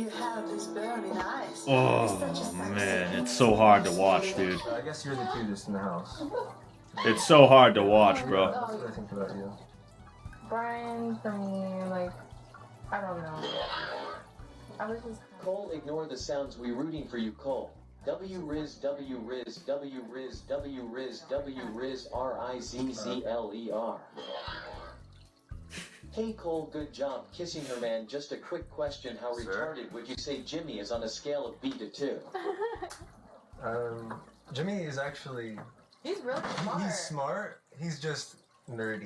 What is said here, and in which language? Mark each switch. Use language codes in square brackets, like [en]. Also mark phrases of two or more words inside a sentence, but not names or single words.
[en] Oh man, it's so hard to watch, dude. I guess you're the cutest in the house. It's so hard to watch, bro. That's what I think about you. Brian, for me, like, I don't know. I was just. Cole, ignore the sounds. We rooting for you, Cole. W-Riz, W-Riz, W-Riz, W-Riz, W-Riz, R-I-Z-Z-L-E-R. Hey Cole, good job kissing her, man. Just a quick question. How retarded would you say Jimmy is on a scale of B to 2? Jimmy is actually... He's really smart. He's smart. He's just nerdy.